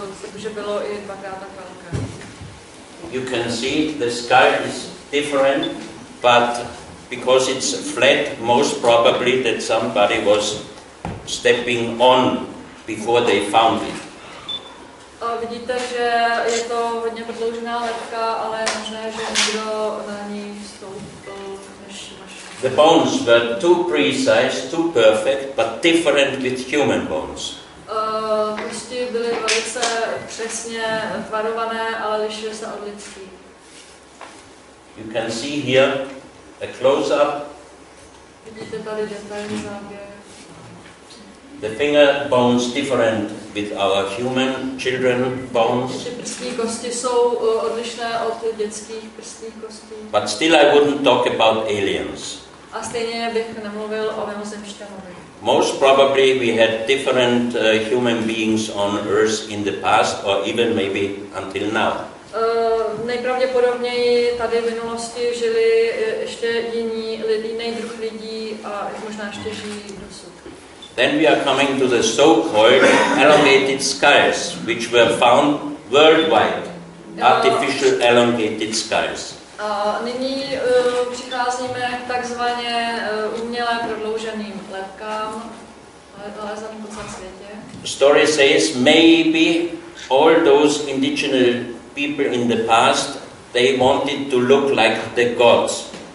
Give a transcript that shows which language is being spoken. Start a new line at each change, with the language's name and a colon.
Czech: Takže bylo i dvakrát tak velké.
English: You can see the skull is different, but because it's flat, most probably that somebody was stepping on before they found it.
Czech: Vidíte, že je to hodně prodloužená lebka, ale je možné, že někdo na ní stoupil, než
English: The bones were too precise, too perfect, but different with human bones.
Czech: Kosti byly velice přesně tvarované, ale lišily se od lidských.
English: You can see here a close-up.
Czech: Vidíte tady detailní záběr.
English: The finger bones different with our human children bones.
Czech: Ty prstní kosti jsou odlišné od dětských prstních kostí.
English: But still I wouldn't talk about aliens.
Czech: A stejně bych nemluvil o mimozemšťanovi.
English: Most probably we had different human beings on Earth in the past or even maybe until now.
Czech: Nejpravděpodobněji tady v minulosti žili ještě jiný druh lidí a možná ještě žijí dosud.
English: Then we are coming to the so-called elongated skulls, which were found worldwide. Artificial elongated skulls.
Czech: A nyní přicházíme k takzvaně uměle prodlouženým lebkám, nalezeným po celém světě.
English: Story says maybe all those indigenous people in the past, they wanted to look like the gods.